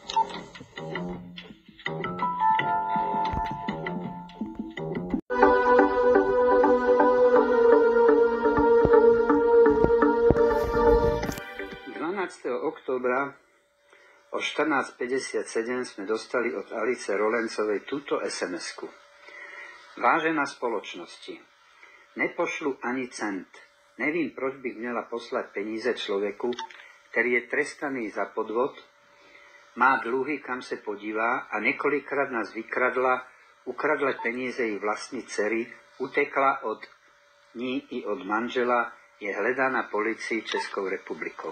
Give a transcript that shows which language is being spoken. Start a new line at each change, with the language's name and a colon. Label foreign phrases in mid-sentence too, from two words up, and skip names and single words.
Slovak: Októbra o 14.57 sme dostali od Alice Rolencovej túto SMS-ku. Vážená spoločnosti, nepošlu ani cent.
Czech: Nevím, proč bych měla poslat peníze člověku, který je trestaný za podvod, má dluhy, kam se podívá a několikrát nás vykradla, ukradla peníze i vlastní dcery, utekla od ní i od manžela, je hledána policií Českou republikou.